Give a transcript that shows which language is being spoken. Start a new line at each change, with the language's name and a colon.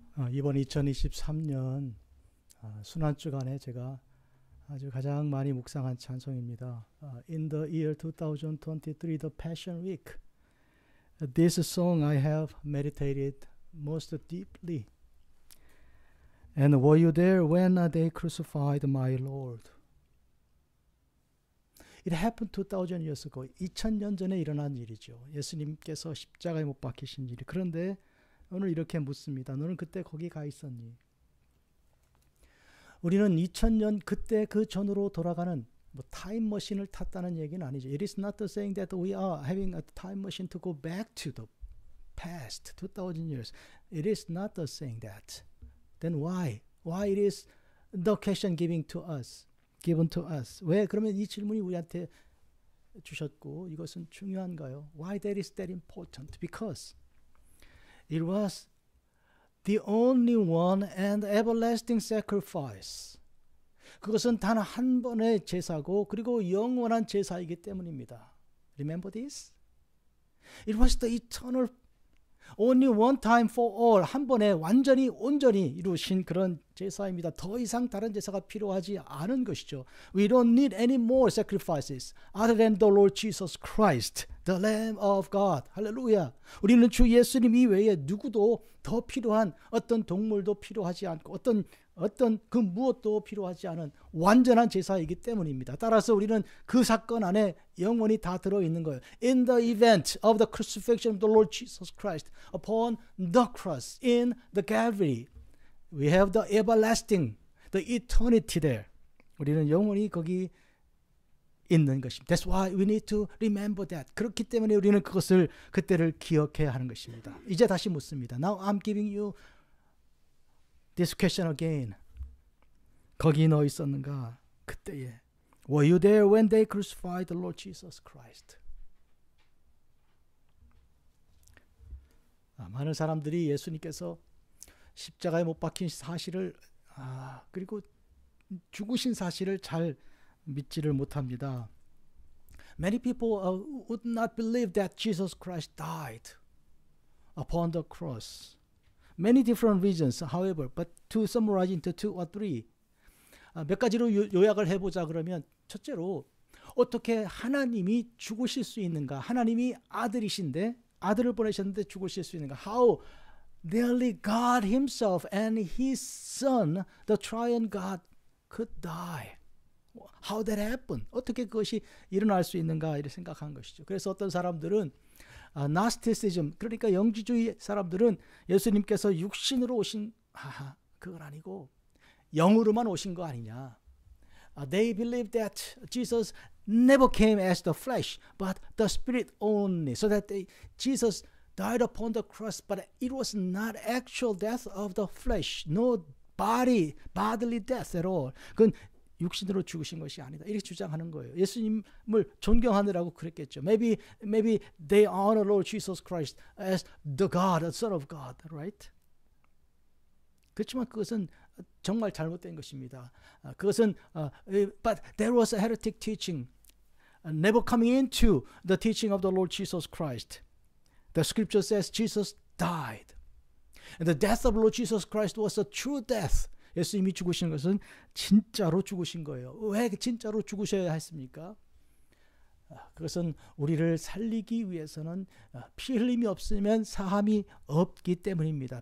Korean: 이번 2023년 순환 주간에 제가 아주 가장 많이 묵상한 찬송입니다.
English: In the year 2023, the Passion Week. This song I have meditated most deeply. And were you there when they crucified my Lord? It happened 2000 years ago.
Korean: 2000년 전에 일어난 일이죠. 예수님께서 십자가에 못 박히신 일이. 그런데 오늘 이렇게 묻습니다. 너는 그때 거기 가 있었니? 우리는 2000년 그때 그 전으로 돌아가는 타임머신을 탔다는 얘기는 아니죠.
English: It is not saying that we are having a time machine to go back to the past 2000 years. It is not saying that. Then why? Why it is the question given to us?
Korean: 왜 그러면 이 질문이 우리한테 주셨고 이것은 중요한가요?
English: Why that is that important? Because it was the only one and everlasting sacrifice.
Korean: 그것은 단 한 번의 제사고 그리고 영원한 제사이기 때문입니다.
English: Remember this? It was the eternal, only one time for all.
Korean: 한 번에 완전히 온전히 이루신 그런 제사입니다. 더 이상 다른 제사가 필요하지 않은 것이죠.
English: We don't need any more sacrifices other than the Lord Jesus Christ, the Lamb of God.
Korean: 할렐루야. 우리는 주 예수님 이외에 누구도 더 필요한 어떤 동물도 필요하지 않고 어떤 그 무엇도 필요하지 않은 완전한 제사이기 때문입니다. 따라서 우리는 그 사건 안에 영원히 다 들어있는 거예요.
English: In the event of the crucifixion of the Lord Jesus Christ upon the cross in the Calvary, we have the everlasting, the eternity there.
Korean: 우리는 영원히 거기 있는 것입니다.
English: That's why we need to remember that.
Korean: 그렇기 때문에 우리는 그때를 기억해야 하는 것입니다. 이제 다시 묻습니다.
English: Now I'm giving you this question again.
Korean: 거기 너 있었는가? 그때에.
English: Were you there when they crucified the Lord Jesus Christ?
Korean: 많은 사람들이 예수님께서 십자가에 못 박힌 사실을 그리고 죽으신 사실을 잘 믿지를 못합니다.
English: Many people would not believe that Jesus Christ died upon the cross. Many different reasons, however, but to summarize into 2 or 3.
Korean: 몇 가지로 요약을 해보자 그러면 첫째로 어떻게 하나님이 죽으실 수 있는가? 하나님이 아들이신데 아들을 보내셨는데 죽으실 수 있는가? How nearly God himself and his son, the triune God, could die. How that happened? 어떻게 그것이 일어날 수 있는가? 이렇게 생각한 것이죠. 그래서 어떤 사람들은 나스티시즘, 그러니까 영지주의 사람들은 예수님께서 육신으로 오신 그건 아니고 영으로만 오신 거 아니냐.
English: They believe that Jesus never came as the flesh, but the spirit only. So that Jesus died upon the cross, but it was not actual death of the flesh, no bodily death at all.
Korean: 그건 육신으로 죽으신 것이 아니다. 이렇게 주장하는 거예요. 예수님을 존경하느라고 그랬겠죠.
English: Maybe they honor Lord Jesus Christ as the God, the Son of God, right?
Korean: 그렇지만 그것은 정말 잘못된 것입니다. 그것은
English: but there was a heretic teaching, never coming into the teaching of the Lord Jesus Christ. The scripture says Jesus died. And the death of Lord Jesus Christ was a true death.
Korean: 예수님이 죽으신 것은 진짜로 죽으신 거예요. 왜 진짜로 죽으셔야 했습니까? 그것은 우리를 살리기 위해서는 피 흘림이 없으면 사함이 없기 때문입니다.